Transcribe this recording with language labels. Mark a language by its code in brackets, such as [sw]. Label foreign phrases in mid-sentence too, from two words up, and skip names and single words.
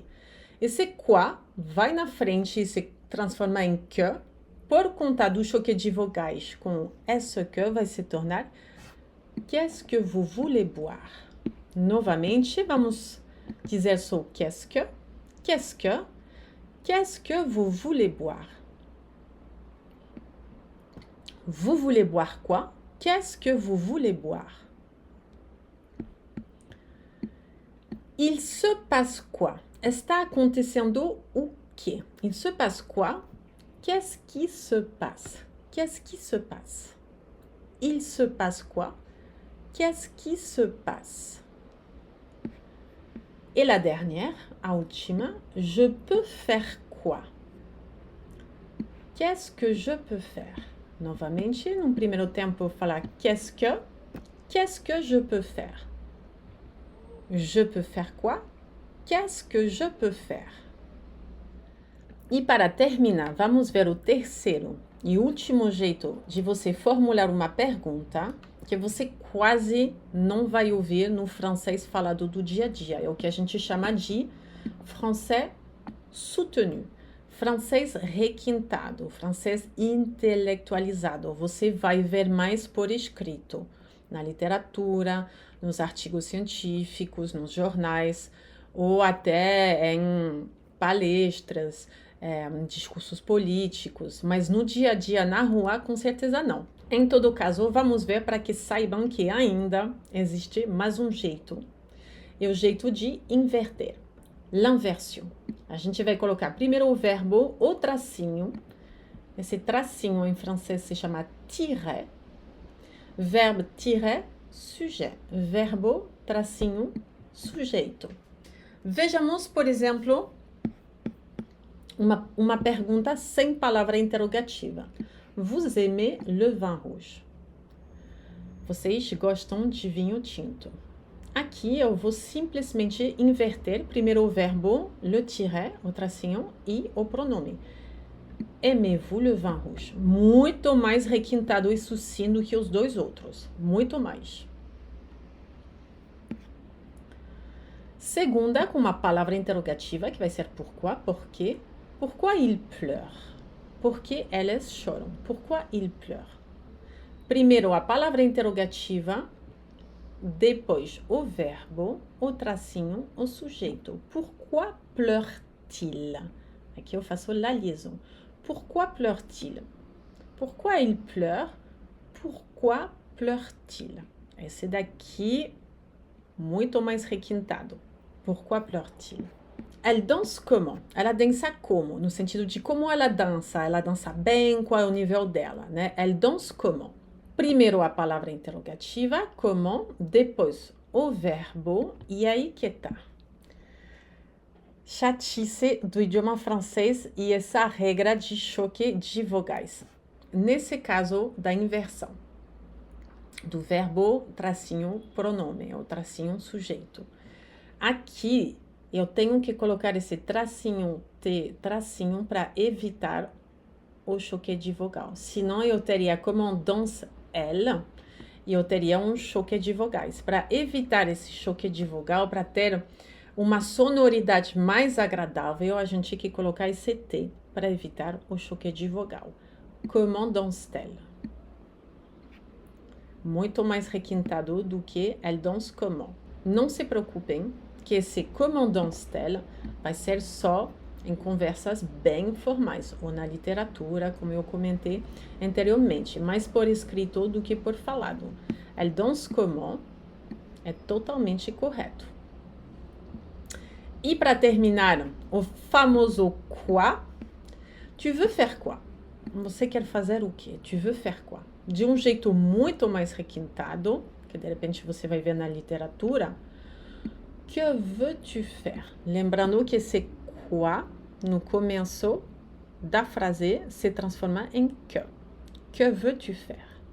[pt] Esse quoi vai na frente e se transforma em que. Por conta do choque de vogais com [fr] est-ce que [pt] vai se tornar [fr] qu'est-ce que vous voulez boire? [pt] Novamente, vamos dizer só [fr] qu'est-ce que, qu'est-ce que, qu'est-ce que vous voulez boire? Vous voulez boire quoi? Qu'est-ce que vous voulez boire? Il se passe quoi? [pt] Está acontecendo o quê? [fr] Il se passe quoi? Qu'est-ce qui se passe? Qu'est-ce qui se passe? Il se passe quoi? Qu'est-ce qui se passe? Et la dernière, [pt] a última, [fr] je peux faire quoi? Qu'est-ce que je peux faire? [pt] Novamente, no primeiro tempo, falar [fr] qu'est-ce que je peux faire? Je peux faire quoi? Qu'est-ce que je peux faire? [pt] E para terminar, vamos ver o terceiro e último jeito de você formular uma pergunta que você quase não vai ouvir no francês falado do dia a dia. É o que a gente chama de [fr] français soutenu, [pt] francês requintado, francês intelectualizado. Você vai ver mais por escrito, na literatura, nos artigos científicos, nos jornais, ou até em palestras, discursos políticos, mas no dia a dia, na rua, com certeza não. Em todo caso, vamos ver para que saibam que ainda existe mais um jeito. É o jeito de inverter. L'inversion. A gente vai colocar primeiro o verbo, o tracinho. Esse tracinho em francês se chama tirer. [fr] Verbo tirer, sujet. [pt] Verbo, tracinho, sujeito. Vejamos, por exemplo, uma pergunta sem palavra interrogativa. [fr] Vous aimez le vin rouge? [pt] Vocês gostam de vinho tinto? Aqui eu vou simplesmente inverter primeiro o verbo, [fr] le tirer, [pt] o tracinho, e o pronome. [fr] Aimez-vous le vin rouge? [pt] Muito mais requintado e sucinto que os dois outros. Muito mais. Segunda, com uma palavra interrogativa, que vai ser pourquoi, por quê? [fr] Pourquoi il pleure? [pt] Por que elas choram? [fr] Pourquoi il pleure? [pt] Primeiro a palavra interrogativa, depois o verbo, o tracinho, o sujeito. [fr] Pourquoi pleure-t-il? [pt] Aqui eu faço [fr] la liaison. Pourquoi pleure-t-il? Pourquoi il pleure? Pourquoi pleure-t-il? [pt] Esse daqui, muito mais requintado. [fr] Pourquoi pleure-t-il? Elle danse comment? [pt] Ela dança como? No sentido de como ela dança bem, qual é o nível dela, né? [fr] Elle danse comment? [pt] Primeiro a palavra interrogativa, comment, depois o verbo, e aí que tá. Chatice do idioma francês e essa regra de choque de vogais. Nesse caso da inversão do verbo, tracinho, pronome, ou tracinho, sujeito. Aqui eu tenho que colocar esse tracinho, tracinho, para evitar o choque de vogal. Senão eu teria [fr] comment danse elle, [pt] e eu teria um choque de vogais. Para evitar esse choque de vogal, para ter uma sonoridade mais agradável, a gente tem que colocar esse T para evitar o choque de vogal. [fr] Comment danse-t-elle? [pt] Muito mais requintado do que [fr] elle danse comment. [pt] Não se preocupem que esse [fr] comment danse-t-elle [pt] vai ser só em conversas bem informais, ou na literatura, como eu comentei anteriormente, mais por escrito do que por falado. [fr] Elle danse comment [pt] é totalmente correto. E para terminar, o famoso quoi? [fr] Tu veux faire quoi? [pt] Você quer fazer o quê? [fr] Tu veux faire quoi? [pt] De um jeito muito mais requintado, que de repente você vai ver na literatura. [fr] Que veux-tu faire? [pt] Lembrando que esse quoi, no começo da frase, se transforma em que. [fr] Que veux-tu faire?